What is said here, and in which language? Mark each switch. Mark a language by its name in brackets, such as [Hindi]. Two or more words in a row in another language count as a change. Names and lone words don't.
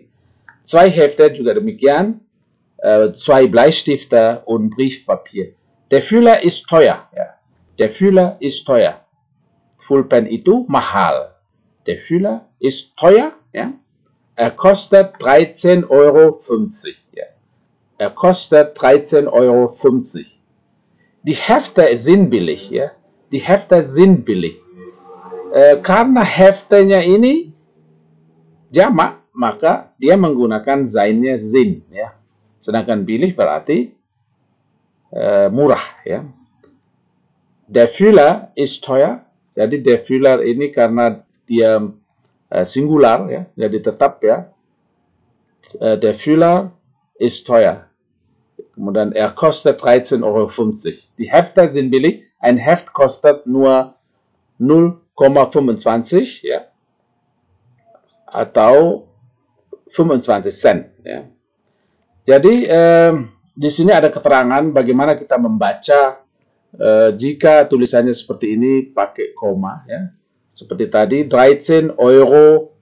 [German] 2 Hefte [Indonesian] juga demikian, [German] 2 Bleistifte und Briefpapier. Der Füller ist teuer, ya. Der Füller ist teuer. [Indonesian] Pulpen itu mahal. [German] Der Füller ist teuer, ya. Er kostet 13,50 Euro, ya. Er kostet 13,50 Euro. Die Hefte sind billig, ya. Die Hefte sind billig. [Indonesian] Karena heftenya ini jamak, maka dia menggunakan zainnya zin, ya. Sedangkan billig berarti murah, ya. [German] Der Füller ist teuer. [Indonesian] Jadi [German] der Füller [Indonesian] ini karena dia singular, ya, jadi tetap, ya. [German] Der Füller ist teuer. [Indonesian] Kemudian [German] er kostet 13,50 Euro. Die Hefte sind billig. Ein Heft kostet nur 0,25 ya, [Indonesian] atau 25 sen. [German] Ya. [Indonesian] Jadi di sini ada keterangan bagaimana kita membaca jika tulisannya seperti ini pakai koma. Ya. Seperti tadi 13,50 Euro.